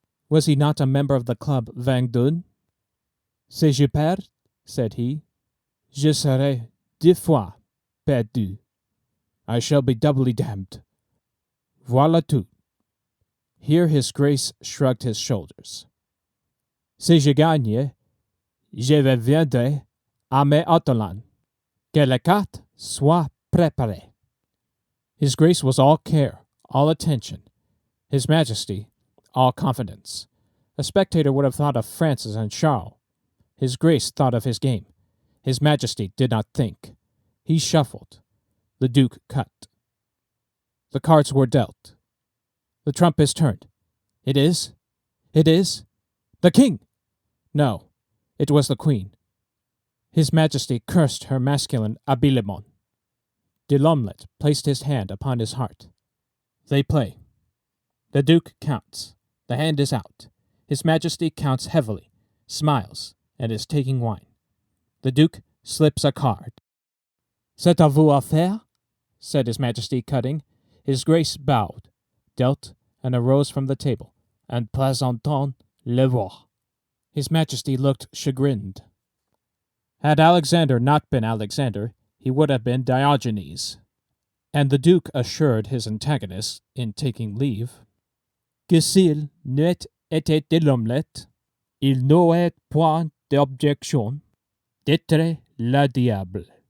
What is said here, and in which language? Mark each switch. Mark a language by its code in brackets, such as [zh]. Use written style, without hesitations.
[en] Was he not a member of the club Vendôme? [fr] Si je perds, [en] said he, [fr] je serai 2 fois perdu. [en] I shall be doubly damned. [fr] Voilà tout. [en] Here His Grace shrugged his shoulders. [fr] Si je gagne, je reviendrai à mes Allan. Que les cartes soient préparées. [en] His Grace was all care, all attention. His Majesty, all confidence. A spectator would have thought of Francis and Charles. His Grace thought of his game. His Majesty did not think. He shuffled. The Duke cut. The cards were dealt. The trump is turned. It is the King! No, it was the Queen. His Majesty cursed her masculine habiliments. De l'Omelette placed his hand upon his heart. They play. The Duke counts. The hand is out. His Majesty counts heavily, smiles, and is taking wine. The Duke slips a card. [fr] C'est à vous à faire, [en] said His Majesty, cutting. His Grace bowed, dealt, and arose from the table, and [fr] présentant le roi. [en] His Majesty looked chagrined. Had Alexander not been Alexander, he would have been Diogenes. And the Duke assured his antagonist, in taking leave, [fr] que s'il n'eût été de l'Omelette, il n'aurait point d'objection d'être le diable.